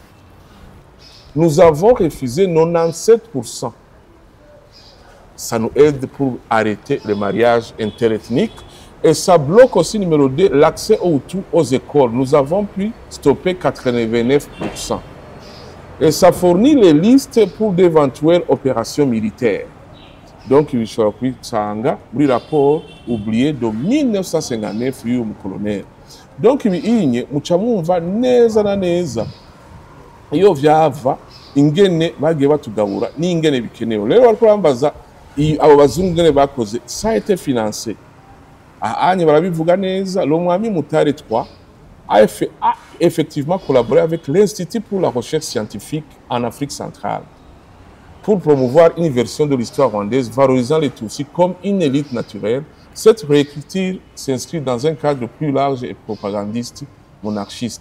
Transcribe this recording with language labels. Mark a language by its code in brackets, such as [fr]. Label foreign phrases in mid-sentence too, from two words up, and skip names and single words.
[fr] Nous avons refusé 97%. Ça nous aide pour arrêter le mariage interethnique. Et ça bloque aussi, numéro 2, l'accès aux écoles. Nous avons pu stopper 89%. Et ça fournit les listes pour d'éventuelles opérations militaires. Donc, il faut que le rapport oublié de 1959 du colonel. Donc, il y a [rn] neza na neza. Iyo vyava ingene bagiye batugabura n'ingene bikenewe. Rero bariko bambaza abo bazungu ngene bakoze, [fr] ça a été financé. [rn] Ahanye barabivuga neza, [fr] le mwami Mutare 3 a effectivement collaboré avec l'Institut pour la recherche scientifique en Afrique centrale pour promouvoir une version de l'histoire rwandaise valorisant les Tutsis comme une élite naturelle. Cette réécriture s'inscrit dans un cadre plus large et propagandiste monarchiste.